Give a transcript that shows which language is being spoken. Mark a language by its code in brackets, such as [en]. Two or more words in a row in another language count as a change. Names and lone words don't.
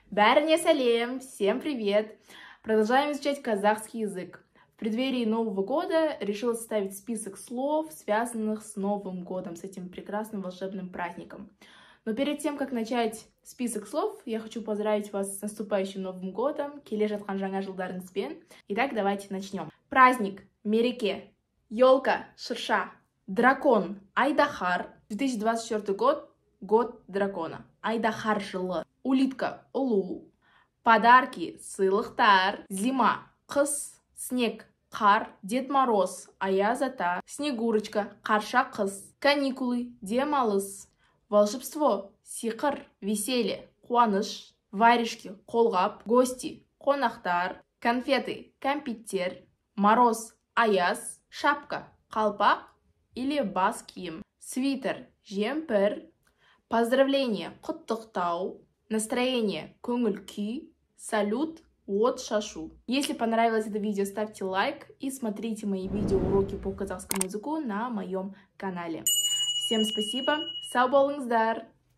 [kk] Бәріне сәлем, [ru] всем привет! Продолжаем изучать казахский язык. В преддверии Нового года решила составить список слов, связанных с Новым годом, с этим прекрасным волшебным праздником. Но перед тем, как начать список слов, я хочу поздравить вас с наступающим Новым годом, [kk] келе жатқан жаңа жылдарыңызбен. [ru] Итак, давайте начнем. Праздник, [kk] мереке, елка, шырша, дракон, айдахар. [ru] 2024 год, год дракона. [kk] Айдахар жылы. [ru] Улитка, улу. Подарки, сыйлықтар. Зима, қыс, снег, қар. Дед Мороз, [kk] аяз ата. Снегурочка, қарша қыз. Каникулы, демалыс. [ru] Волшебство, сиқыр, веселье, қуаныш. Варежки, қолғап. Гости, қонақтар. Конфеты, кәмпиттер. Мороз, аяз. [kk] Шапка, қалпақ или бас киім. [ru] Свитер, жемпір. Поздравление, құттықтау. [kk] Настроение, көңіл күй. Салют, от шашу. [ru] Если понравилось это видео, ставьте лайк и смотрите мои видеоуроки по казахскому языку на моем канале. Всем спасибо, [kk] сау болыңыздар!